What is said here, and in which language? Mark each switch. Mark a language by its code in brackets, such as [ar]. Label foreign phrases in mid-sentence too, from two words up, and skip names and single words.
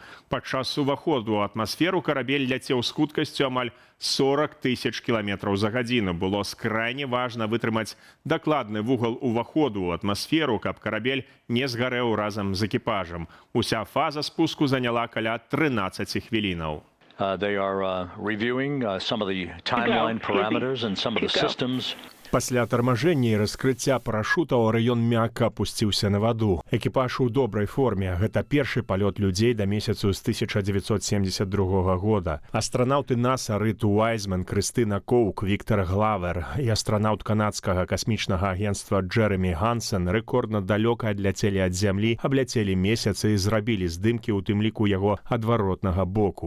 [be] Падчас уваходу ў атмасферу карабель ляцеў з хуткасцю амаль 40 000 км за гадзіну. Было скрайне важна вытрымаць дакладны вугал уваходу ў атмасферу, каб карабель не згарэў разам з экіпажам. Уся фаза спуску заняла каля 13 хвілінаў. [en] They are reviewing some of the timeline parameters and some of the systems. [be] Пасля тармажэння і раскрыцця парашутаў Арыён мякка апусціўся на ваду. Экіпаж у добрай форме. Гэта першы палёт людзей да месяцу з 1972 года. Астранаўты НАСА Рыт Уайзман, Крыстына Коук, Віктор Главер і астранаўт канадскага касмічнага агенцтва Джэрэмі Гансен рэкордна далёка адляцелі ад зямлі, абляцелі месяц і зрабілі здымкі, у тым ліку яго адваротнага боку.